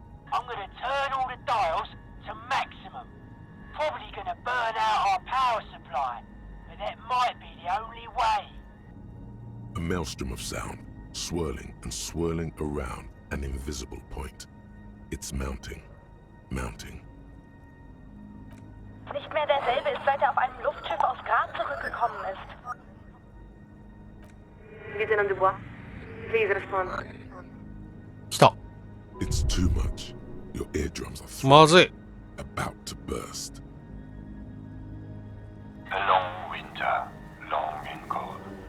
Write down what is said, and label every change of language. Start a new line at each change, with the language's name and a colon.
English: I'm gonna turn all the dials to maximum. Probably gonna burn out our power supply, but that might be the only way. A maelstrom of sound, swirling and swirling around an invisible point. It's mounting, mounting.
German: Nicht mehr derselbe ist, seit er auf einem Luftschiff aus Grad zurückgekommen ist.
English: Lieutenant Dubois, please respond.
Japanese: 来た。
English: It's too much. Your eardrums are
Japanese: まずい。
English: about to burst. A long winter, long and cold.